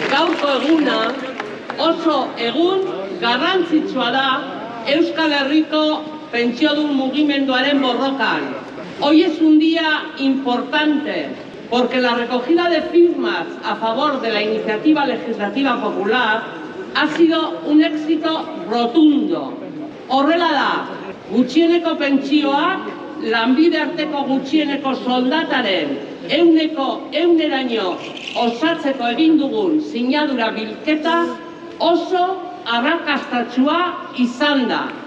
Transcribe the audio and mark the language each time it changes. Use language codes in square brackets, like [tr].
[eu] Gaurko eguna oso egun garrantzitsua da Euskal Herriko pentsiodun mugimenduaren borrokan. [es] Hoy es un día importante porque la recogida de firmas a favor de la iniciativa legislativa popular ha sido un éxito rotundo. [eu] Horrela da, gutxieneko pentsioak lanbide arteko gutxieneko soldataren 100% osatzeko egin dugun sinadura bilketa oso arrakastatsua izan da.